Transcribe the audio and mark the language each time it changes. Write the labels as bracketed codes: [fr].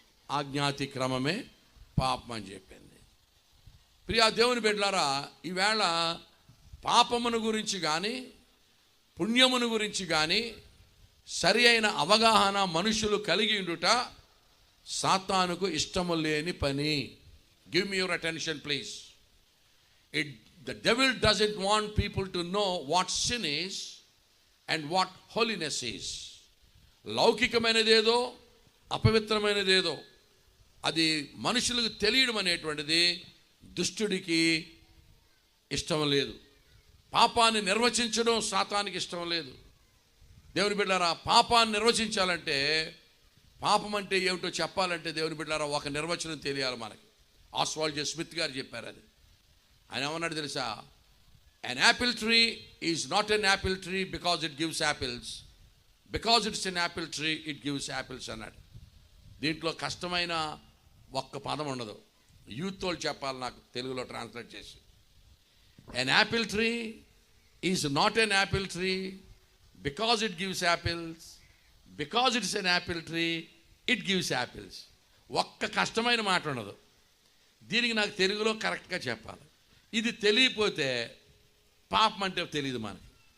[te] ఆజ్ఞాతి క్రమమే పాపం అని చెప్పింది. ప్రియా దేవుని బిడ్డలారా, ఈవేళ పాపమును గురించి కానీ పుణ్యమును గురించి కానీ సరి అయిన అవగాహన మనుషులు కలిగి ఉండుట సాతానుకు ఇష్టము లేని పని. [en] Give me your attention please. The devil doesn't want people to know what sin is and what holiness is. [te] లౌకికమైనదేదో అపవిత్రమైనదేదో అది మనుషులకు తెలియడం అనేటువంటిది దుష్టుడికి ఇష్టం లేదు. పాపాన్ని నిర్వచించడం సాతానికి ఇష్టం లేదు. దేవుని బిడ్డారా, పాపాన్ని నిర్వచించాలంటే, పాపం అంటే ఏమిటో చెప్పాలంటే దేవుని బిడ్డారా ఒక నిర్వచనం తెలియాలి మనకి. ఆస్వాల్డ్ జే స్మిత్ గారు చెప్పారు అది. ఆయన ఏమన్నాడు తెలుసా? [en] an apple tree is not an apple tree because it gives apples. Because it's an apple tree, it gives apples [te] అన్నాడు. దీంట్లో కష్టమైన ఒక్క పదం ఉండదు. యూత్ వాళ్ళు చెప్పాలి నాకు తెలుగులో ట్రాన్స్లేట్ చేసి. [en] an apple tree is not an apple tree because it gives apples. Because it's an apple tree, it gives apples. [te] ఒక్క కష్టమైన మాట ఉండదు. దీనికి నాకు తెలుగులో కరెక్ట్గా చెప్పాలి. ఇది తెలియపోతే పాపం అంటే తెలియదు మనకి.